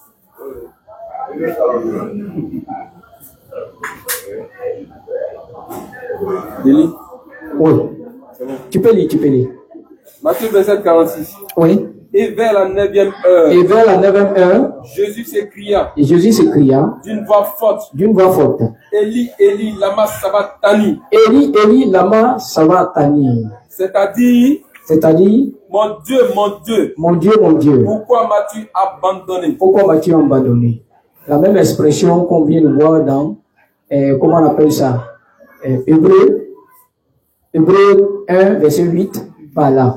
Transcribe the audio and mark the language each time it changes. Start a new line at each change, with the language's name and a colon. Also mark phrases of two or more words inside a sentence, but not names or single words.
French: Délit. Oui. Tu peux lire. Matthieu 27, 46. Oui. Et vers la 9e heure. Et vers la 9e heure. Jésus s'écria. D'une voix forte.
Aramaic: אלי אלי למה שבקתני. אלי אלי למה שבקתני.
French: C'est-à-dire. Mon Dieu. Mon Dieu. Pourquoi m'as-tu abandonné? La même expression qu'on vient de voir dans, comment on appelle ça? Hébreu 1, verset 8, par là.